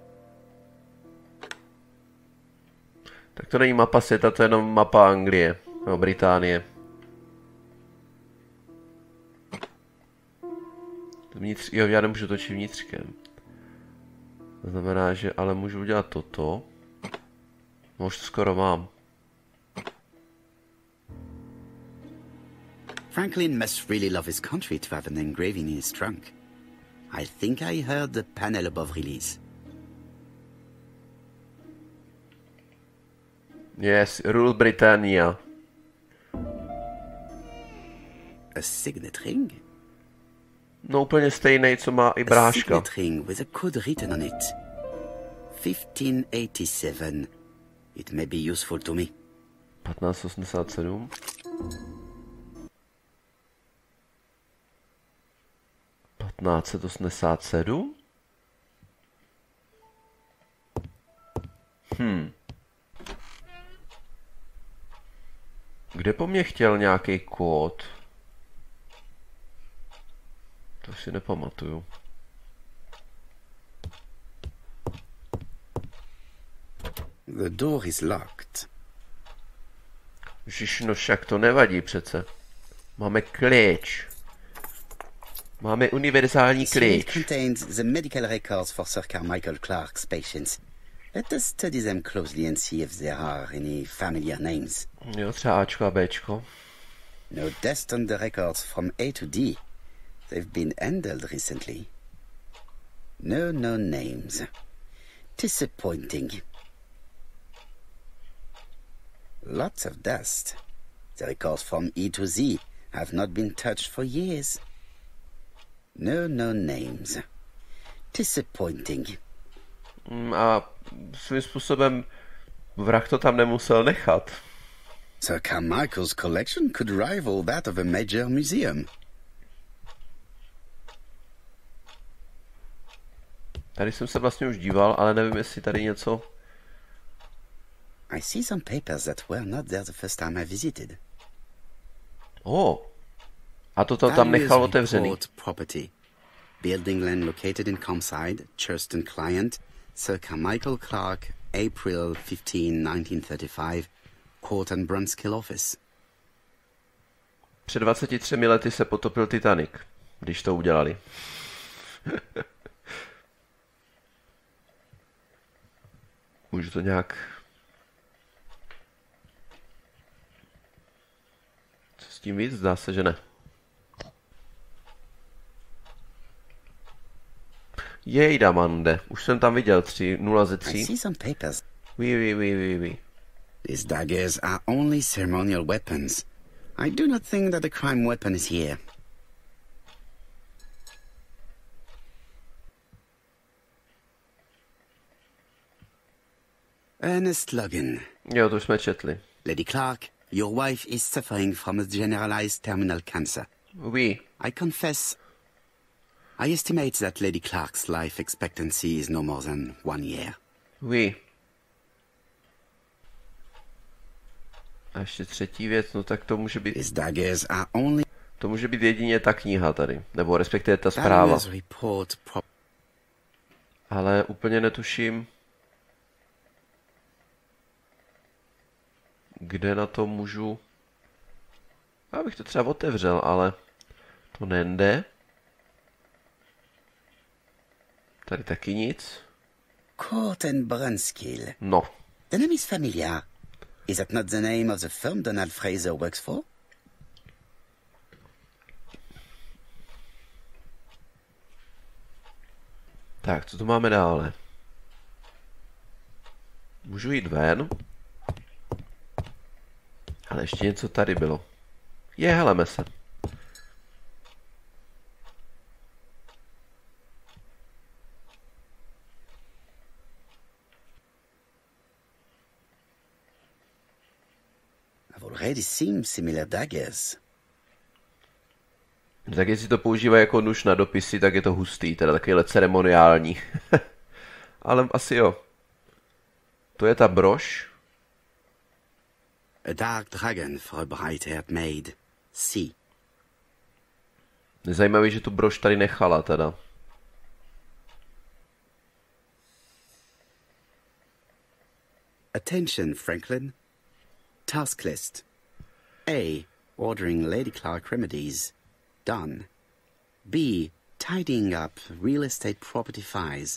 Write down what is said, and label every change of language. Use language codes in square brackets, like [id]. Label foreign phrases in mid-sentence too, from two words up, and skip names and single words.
[cs] Tak to není mapa světa, to je jenom mapa Anglie. No, Británie. Jo, já nemůžu točit vnitřkem. To znamená, že ale můžu udělat toto. No, už to skoro mám. [en] Franklin must really love his country to have an engraving in his trunk. I think I heard the panel above release. Yes, rule Britannia. A signet ring? [cs] No úplně stejný, co má i [en] A [cs] bráška. [en] signet ring with a code written on it. 1587. It may be useful to me. 1587. [cs] Kde po mně chtěl nějaký kód? To si nepamatuju. [en] The door is locked. [cs] Ježiš, no však to nevadí přece. Máme klíč. Máme univerzální [en] This ring [cs] klíč. [en] contains the medical records for Sir Carmichael Clark's patients. Let us study them closely and see if there are any familiar names. [cs] Jo, třeba Ačko a Bčko. [en] No dust on the records from A to D. They've been handled recently. No names. Disappointing. Lots of dust. The records from E to Z have not been touched for years. No names. Disappointing. [cs] A svým způsobem vrah to tam nemusel nechat. [en] Sir Carmichael's collection could rival that of a major museum. [cs] Tady jsem se vlastně už díval, ale nevím, jestli tady něco... [en] I see some papers that were not there the first time I visited. [cs] A to tam nechal otevřený. [en] Report property. Building land located in Comside, Churston client, circa Michael Clark, April 15, 1935, Court and Brunskill office. [cs] Před 23 lety se potopil Titanic, když to udělali. Můžu to nějak... Co s tím víc? Zdá se, že ne. Jejda, Mande. Už jsem tam viděl 0 ze 3. [en] I see some papers. Oui. These daggers are only ceremonial weapons. I do not think that the crime weapon is here. Ernest Logan. [cs] Jo, to už jsme četli. [en] Lady Clark, your wife is suffering from a generalized terminal cancer. Oui. I confess, I estimate that Lady Clark's life expectancy is no more than 1 year. Oui. [cs] A ještě třetí věc, no tak to může být... [en] These daggers are only... [cs] To může být jedině ta kniha tady, nebo respektive ta zpráva. Ale úplně netuším, kde na to můžu... Já bych to třeba otevřel, ale to nejde. Tady taky nic. [en] Court and Brunskill. No. The name is familiar. Is that not the name of the firm Donald Fraser works for? [cs] Tak, co tu máme dále? Můžu jít ven? Ale ještě něco tady bylo. Heleme se. [en] I've already seen similar daggers. [cs] Tak jestli to používají jako nůž na dopisy, tak je to hustý, teda takovýhle ceremoniální. Ale asi jo. To je ta brož. [en] A dark dragon for a bright-haired maid. See. [cs] Zajímavý, že tu brož tady nechala teda. [en] Attention, Franklin. Task list. A. Ordering Lady Clark remedies. Done. B. Tidying up real estate property files.